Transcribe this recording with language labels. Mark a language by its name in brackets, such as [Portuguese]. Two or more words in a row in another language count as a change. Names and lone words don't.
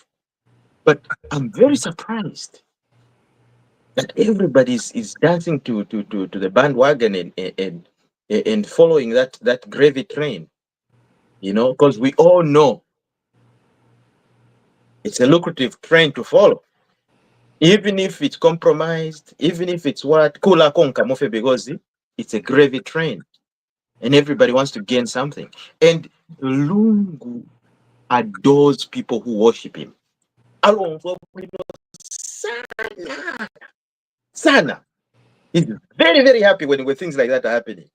[English] But I'm very surprised that everybody is dancing to the bandwagon and following that gravy train. You know, because we all know it's a lucrative train to follow. Even if it's compromised, even if it's what [Bemba] kula konka mofe, [English] because it's a gravy train and everybody wants to gain something. And Lungu adores people who worship him. Sana. He's very, very happy when things like that are happening.